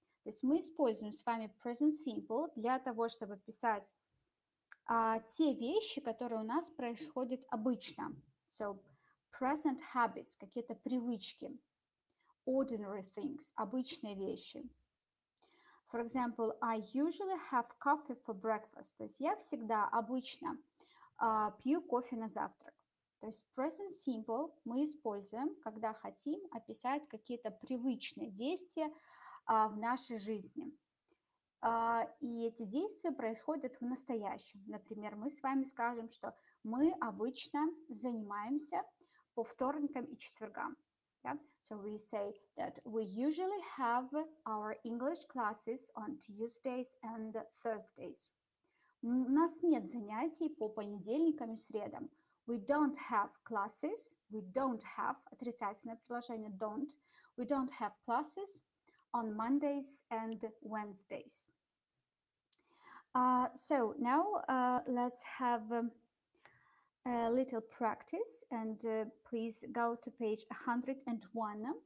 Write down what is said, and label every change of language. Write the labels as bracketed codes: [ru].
[ru] То есть мы используем с вами present simple для того, чтобы писать те вещи, которые у нас происходят обычно. [en] So, present habits, [ru] какие-то привычки. [en] Ordinary things, [ru] обычные вещи. [en] For example, I usually have coffee for breakfast. [ru] То есть я всегда обычно пью кофе на завтрак. То есть present simple мы используем, когда хотим описать какие-то привычные действия в нашей жизни. И эти действия происходят в настоящем. Например, мы с вами скажем, что мы обычно занимаемся по вторникам и четвергам. [en] Yeah? So we say that we usually have our English classes on Tuesdays and Thursdays. [ru] У нас нет занятий по понедельникам и средам. [en] We don't have classes. We don't have, [ru] отрицательное предложение [en] don't. We don't have classes on Mondays and Wednesdays. So now let's have a little practice, and please go to page 101.